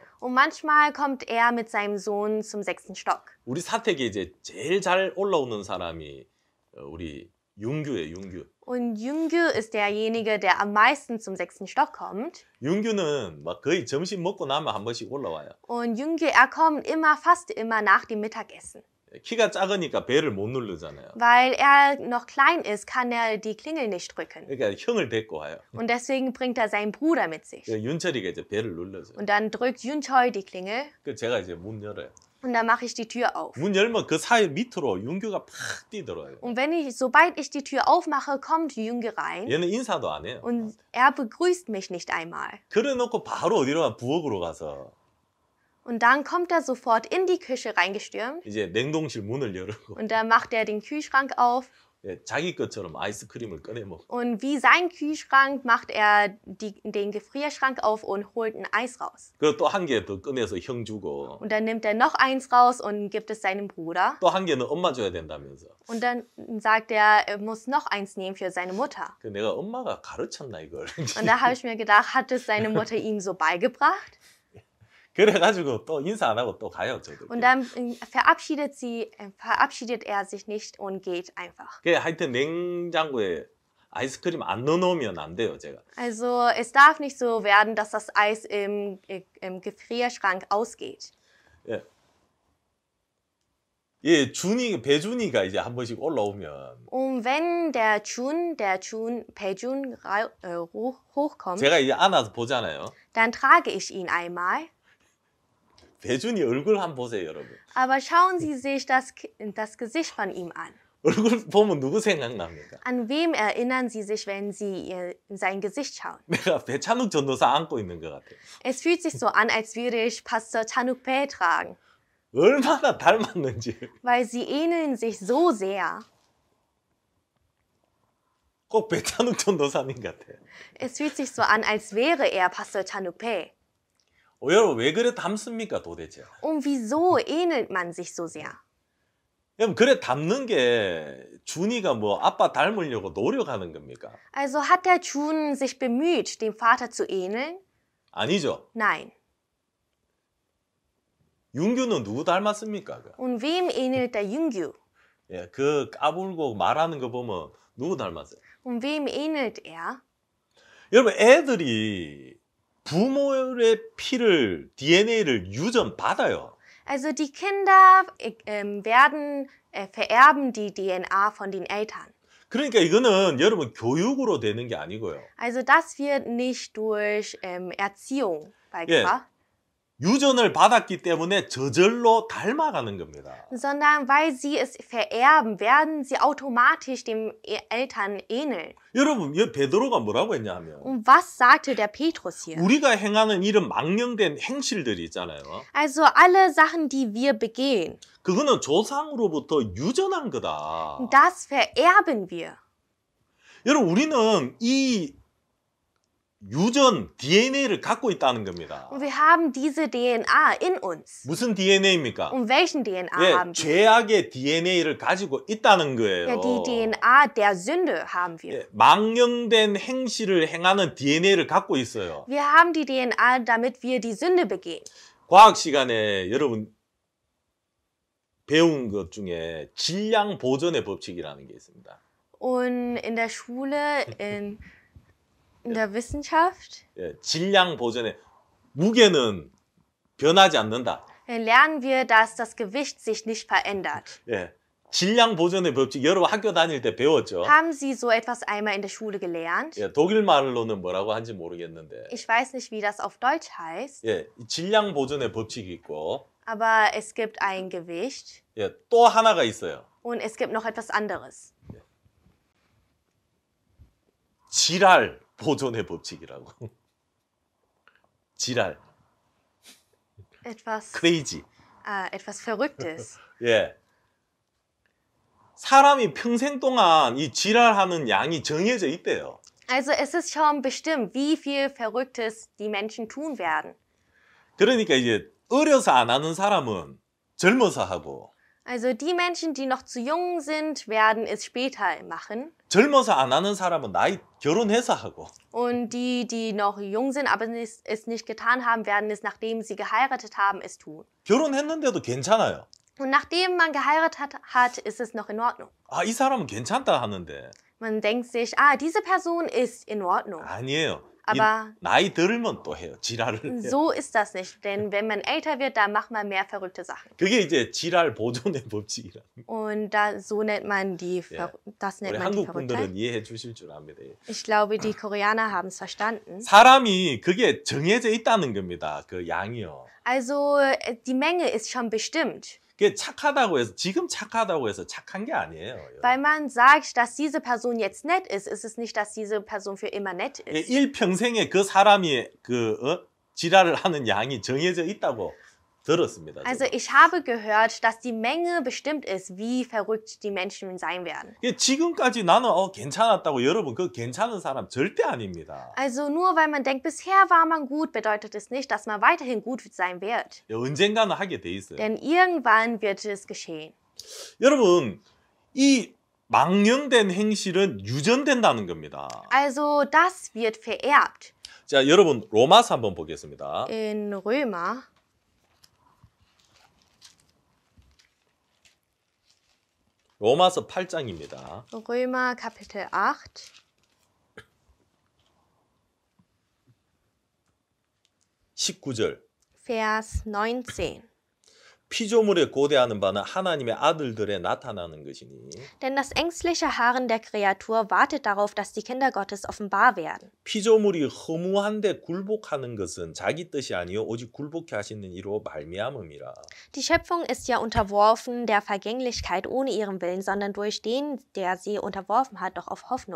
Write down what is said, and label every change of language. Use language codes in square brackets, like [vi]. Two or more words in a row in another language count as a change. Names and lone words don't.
[de] Und manchmal kommt er mit seinem Sohn zum 6. Stock. [ko] 우리 사택에 이제 제일 잘 올라오는 사람이 우리 윤규예요, 윤규. [de] Und Jüngü ist derjenige, der am meisten zum 6. Stock kommt. [ko] 윤규는 막 거의 점심 먹고 나면 한 번씩 올라와요. [de] Und Jüngü, er kommt fast immer nach dem Mittagessen. [ko] 키가 작으니까 배를 못 누르잖아요. [de] Weil er noch klein ist, kann er die Klingel nicht drücken. [ko] 그러니까 형을 데리고 와요. [de] Und deswegen bringt er seinen Bruder mit sich. [ko] 윤철이가 이제 배를 눌러줘요. [de] Und dann drückt Yunchol die Klingel. [ko] 그 제가 이제 문 열어요. [de] Und dann mache ich die Tür auf. [ko] 문 열면 그 사이 밑으로 윤규가 팍 뛰들어요. [de] Und sobald ich die Tür aufmache, kommt Jünge rein [ko] 얘는 인사도 안 해요. [de] und er begrüßt mich nicht einmal. [ko] 그래 놓고 바로 어디로 가? 부엌으로 가서 [de] Und dann kommt er sofort in die Küche reingestürmt [ko] 이제 냉동실 문을 열고 [de] und dann macht er den Kühlschrank auf [ko] 예, 자기 것처럼 아이스크림을 꺼내 먹고 [de] und wie sein Kühlschrank macht er den Gefrierschrank auf und holt ein Eis raus. [ko] 그리고 또 한 개 더 꺼내서 형 주고 [de] Und dann nimmt er noch eins raus und gibt es seinem Bruder. [ko] 또 한 개는 엄마 줘야 된다면서. [de] Und dann sagt er muss noch eins nehmen für seine Mutter. [ko] 그 내가 엄마가 가르쳤나 이걸. [de] Und da habe ich mir gedacht, hat es seine Mutter ihm so beigebracht? [ko] 그래가지고 또 인사 안 하고 또 가요 저들. [de] Und dann verabschiedet er sich nicht und geht einfach. [ko] 그 하여튼 냉장고에 아이스크림 안 넣어놓으면 안 돼요 제가. [de] Also es darf nicht so werden, dass das Eis im Gefrierschrank ausgeht. [ko] 예. 예, 배준이가 이제 한 번씩 올라오면 [de] Und wenn der Baejun hochkommt, [ko] 제가 이제 안아서 보잖아요. [de] dann trage ich ihn einmal. [ko] 배준이 얼굴 한번 보세요 여러분. [de] Aber schauen Sie sich das Gesicht von ihm an. [ko] 얼굴 보면 누구 생각납니까? [de] An wem erinnern Sie sich, wenn Sie in sein Gesicht schauen? [ko] 내가 배찬욱 전도사 안고 있는 것 같아요. [de] Es fühlt sich so an, als würde ich Pastor Chanuk Bae tragen, [ko] 얼마나 닮았는지. [de] weil sie ähneln sich so sehr. [ko] 꼭 배찬욱 전도사님 같아. [de] Es fühlt sich so an, als wäre er Pastor Chanuk Bae. [ko] 여러분 왜 그래 닮습니까 도대체? [de] Und wieso ähnelt man sich so sehr? [ko] 여러분 그래 닮는 게 준이가 뭐 아빠 닮으려고 노력하는 겁니까? [de] Also hat der Jun sich bemüht, dem Vater zu ähneln? [ko] 아니죠. [de] Nein. [ko] 윤규는 누구 닮았습니까? [de] Und wem ähnelt der Jungju? [ko] 예, 그 까불고 말하는 거 보면 누구 닮았어요? [de] Und wem ähnelt er? [ko] 여러분 애들이 부모의 피를 DNA를 유전 받아요. [de] Also die Kinder vererben die DNA von den Eltern. [ko] 그러니까 이거는 여러분 교육으로 되는 게 아니고요. [de] Also das wird nicht durch Erziehung beigebracht, [ko] 유전을 받았기 때문에 저절로 닮아가는 겁니다. [de] sondern weil sie es vererben, werden sie automatisch den Eltern ähneln. [ko] 여러분 베드로가 뭐라고 했냐면 [de] Und was sagte der Petrus hier? [ko] 우리가 행하는 이런 망령된 행실들이 있잖아요. [de] Also alle Sachen, die wir begehen, [ko] 그거는 조상으로부터 유전한 거다. [de] das vererben wir. [ko] 여러분 우리는 이 유전 DNA를 갖고 있다는 겁니다. [de] Und wir haben diese DNA in uns. [ko] 무슨 DNA입니까? [de] Und welchen DNA [ko] 예, [de] haben wir? [ko] 죄악의 DNA를 가지고 있다는 거예요. [de] Ja, die DNA der Sünde haben wir. [ko] 예, 망령된 행실을 행하는 DNA를 갖고 있어요. [de] Wir haben die DNA, damit wir die Sünde begehen. [ko] 과학 시간에 여러분 배운 것 중에 질량 보존의 법칙이라는 게 있습니다. [de] Und in der Schule, in der Wissenschaft, [ko] 예, 질량 보존의 무게는 변하지 않는다. [de] lernen wir, dass das Gewicht sich nicht verändert. [ko] 예, 질량 보존의 법칙 여러분 학교 다닐 때 배웠죠? [de] Haben Sie so etwas einmal in der Schule gelernt? [ko] 예, 독일 말로는 뭐라고 하는지 모르겠는데 [de] Ich weiß nicht, wie das auf Deutsch heißt, [ko] 예, 이 질량 보존의 법칙이 있고 [de] aber es gibt ein Gewicht [ko] 예, 또 하나가 있어요. [de] und es gibt noch etwas anderes. [ko] 지랄 보존의 법칙이라고. 지랄, crazy. [de] Etwas Verrücktes. [ko] 예. 사람이 평생 동안 이 지랄하는 양이 정해져 있대요. [de] Also es ist schon bestimmt, wie viel Verrücktes die Menschen tun werden. [ko] 그러니까 이제 어려서 안 하는 사람은 젊어서 하고 [de] Also die Menschen, die noch zu jung sind, werden es später machen. [ko] 젊어서 안 하는 사람은 나이 결혼해서 하고 [de] Und die noch jung sind, aber es nicht getan haben, werden es, nachdem sie geheiratet haben, es tun. [ko] 결혼했는데도 괜찮아요. [de] Und nachdem man geheiratet hat, ist es noch in Ordnung. [ko] 아, 이 사람은 괜찮다 하는데 [de] Man denkt sich, diese Person ist in Ordnung. [ko] 아니에요. [de] Aber [ko] 나이 들면 또 해요. 지랄을 해요. [de] so ist das nicht, denn wenn man älter wird, dann macht man mehr verrückte Sachen. [ko] 그게 이제 지랄 보존의 법칙이라. [de] Und so nennt man das nennt [ko] 우리 [de] man die [ko] 한국 [de] Verrücktheit. [ko] 분들은 이해해 주실 줄 압니다. [de] Ich glaube, die Koreaner haben es verstanden. [ko] 사람이 그게 정해져 있다는 겁니다. 그 양이요. [de] Also die Menge ist schon bestimmt. [ko] 그게 착하다고 해서 지금 착하다고 해서 착한 게 아니에요. [de] Weil man sagt, dass diese Person jetzt nett ist es nicht, dass diese Person für immer nett ist. [ko] 일평생에 그 사람이 지랄을 하는 양이 정해져 있다고 들었습니다. [de] Also ich habe gehört, dass die Menge bestimmt ist, wie verrückt die Menschen sein werden. [ko] 지금까지 나는 괜찮았다고 여러분 그 괜찮은 사람 절대 아닙니다. [de] Also nur weil man denkt, bisher war man gut, bedeutet es nicht, dass man weiterhin gut sein wird. [ko] 언젠가는 하게 돼 있어요. [de] Denn irgendwann wird es geschehen. [ko] 여러분 이 망령된 행실은 유전된다는 겁니다. [de] Also das wird vererbt. [ko] 자, 여러분 로마서 한번 보겠습니다. [de] In Römer [ko] 로마서 8장입니다. [de] Römer Kapitel 8. [ko] 19절. [de] Vers 19. [ko] 피조물에 고대하는 바는 하나님의 아들들에 나타나는 것이니 [de] Denn das ängstliche Harren der Kreatur wartet darauf, dass die Kinder Gottes offenbar werden. [ko] 피조물이 허무한데 굴복하는 것은 자기 뜻이 아니요 오직 굴복케 하시는 이로 말미암음이라. [de] Die Schöpfung ist ja unterworfen der Vergänglichkeit ohne ihren Willen, sondern durch den, der sie unterworfen hat, doch auf Hoffnung.